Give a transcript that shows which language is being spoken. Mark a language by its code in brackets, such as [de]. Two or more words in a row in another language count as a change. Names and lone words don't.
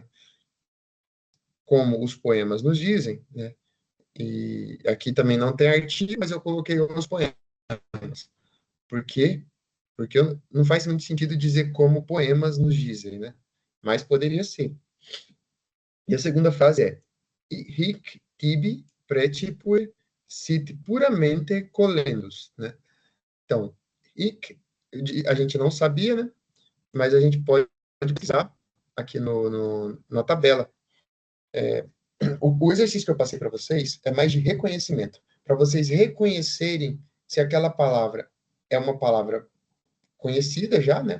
[pt] Como os poemas nos dizem, né? E aqui também não tem artigo, mas eu coloquei os poemas. Por quê? Porque não faz muito sentido dizer como poemas nos dizem, né? Mas poderia ser. E a segunda frase é: [la] hic tibi precipue sit puramente colendus, [pt] né? Então, hic, a gente não sabia, né? Mas a gente pode utilizar aqui na tabela. O exercício que eu passei para vocês é mais de reconhecimento, para vocês reconhecerem se aquela palavra é uma palavra conhecida já, né?